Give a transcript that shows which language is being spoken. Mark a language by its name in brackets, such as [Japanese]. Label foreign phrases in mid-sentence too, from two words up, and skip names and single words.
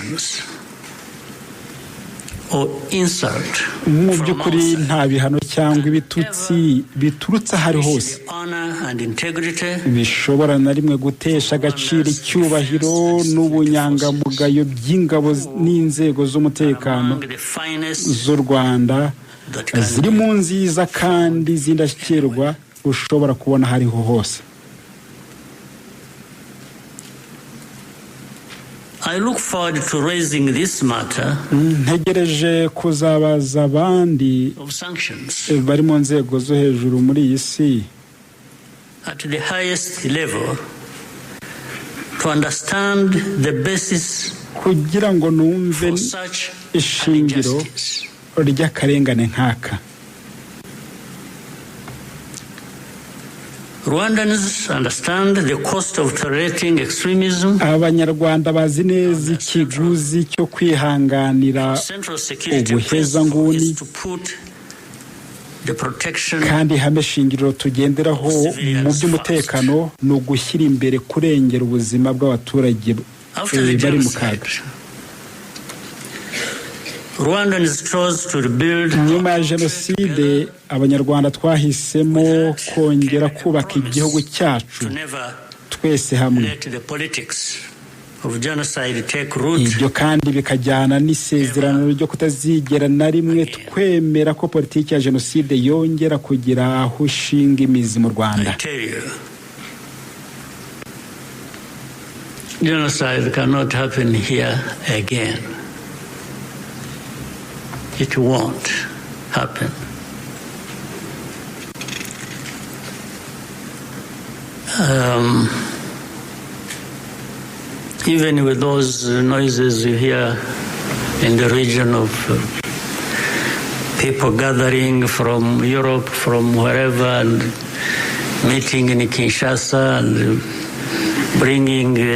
[Kinyarwanda] Mu by'ukuri nta bihano cyangwa ibitutsi biturutse ahari hose bishobora na rimwe gutesha agaciro icyubahiro n'ubunyangamugayo by'ingabo n'inzego z'umutekano z'u Rwanda ziri mu nziza kandi zindashyikirwa ushobora kubona hariho hose. [English] I look forward to raising this matter [Kinyarwanda] ntegereje kuzabaza abandi bari mu nzego zo hejuru muri iyi si [English] at the highest level to understand the basis [Kinyarwanda] kugira ngo numve [English] for such [Kinyarwanda] ishingiro [English] injustice. [Kinyarwanda] ry'akarengane nk'aka. [English] Rwandans understand the cost of tolerating extremism. [Kinyarwanda] Abanyarwanda bazi neza ikiguzi cyo kwihanganira [English] Central security [Kinyarwanda] ubuhezanguni, [English] is to put the protection [Kinyarwanda] kandi ihame shingiro tugenderaho mu by'umutekano ni ugushyira imbere kurengera ubuzima bw'abaturage bari mu kaga. [English] Rwandans chose to rebuild. [Kinyarwanda] Nyuma ya jenoside abanyarwanda twahisemo kongera kubaka igihugu cyacu twese hamwe. Ibyo kandi bikajyana n'isezerano ryo kutazigera na rimwe twemera ko politiki ya jenoside yongera kugira aho ishinga imizi mu Rwanda. [English] Genocide cannot happen here again. It won't happen. Even with those noises you hear in the region of people gathering from Europe, from wherever, and meeting in Kinshasa and bringing